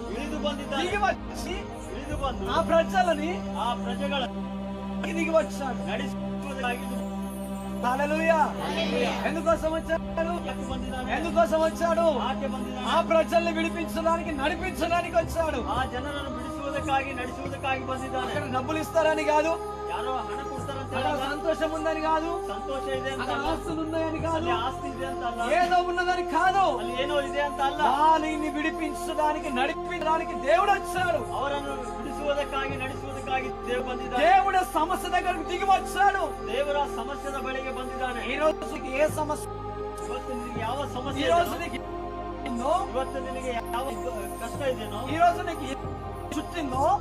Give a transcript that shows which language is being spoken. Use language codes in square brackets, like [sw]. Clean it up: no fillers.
[kn] ಇಳಿದು ಬಂದಿದ್ದಾನೆ. [te] దిగి వచ్చి [kn] ಇಳಿದು ಬಂದು [te] ఆ ప్రజలని [kn] ಆ ಪ್ರಜೆಗಳ [te] దిగి వచ్చాడు. [kn] ನಡೆಸುವುದಕ್ಕಾಗಿ [te] హల్లెలూయా. ఎందుకోసం వచ్చాడు? ఎందుకోసం వచ్చాడు? ఆ ప్రజల్ని విడిపించడానికి, నడిపించడానికి వచ్చాడు. [kn] ఆ ಜನರನ್ನು ಬಿಡಿಸುವುದಕ್ಕಾಗಿ, ನಡೆಸುವುದಕ್ಕಾಗಿ ಬಂದಿದ್ದಾನೆ. [te] అక్కడ డబ్బులు ఇస్తారని కాదు, [kn] ಯಾರೋ ಹಣ ಕೊಡ್ತಾರಂತ, [te] సంతోషం ఉందని కాదు, [kn] ಸಂತೋಷ ಇದೆ ಅಂತ, [te] ఆస్తులు ఉన్నాయని కాదు, [kn] ಆಸ್ತಿ ಇದೆ ಅಂತ ಅಲ್ಲ, [te] ఏదో ఉన్నదని కాదు, [kn] ಅಲ್ಲಿ ಏನೋ ಇದೆ ಅಂತ ಅಲ್ಲ. [te] వారిని విడిపించడానికి, నడిపించడానికి దేవుడు వచ్చాడు. [kn] ಅವರನ್ನು ಬಿಡಿಸುವುದಕ್ಕಾಗಿ, ನಡೆಸುವುದಕ್ಕಾಗಿ ದೇವರು ಬಂದಿದ್ದಾನೆ. [te] దేవుడు సమస్య దగ్గరకు దిగి వచ్చాడు. [kn] ದೇವರ ಸಮಸ್ಯೆದ ಬಳಿಗೆ ಬಂದಿದ್ದಾನೆ. [te] ఈ రోజు ఏ సమస్య? [kn] ಇವತ್ತು ನಿನಗೆ ಯಾವ ಸಮಸ್ಯೆ? [te] ఈ రోజు నీకు [kn] ಇವತ್ತು ನಿನಗೆ ಯಾವ ಕಷ್ಟ ಇದೆಯೋ, [te] ఈ రోజు నీకు చుట్టిందో,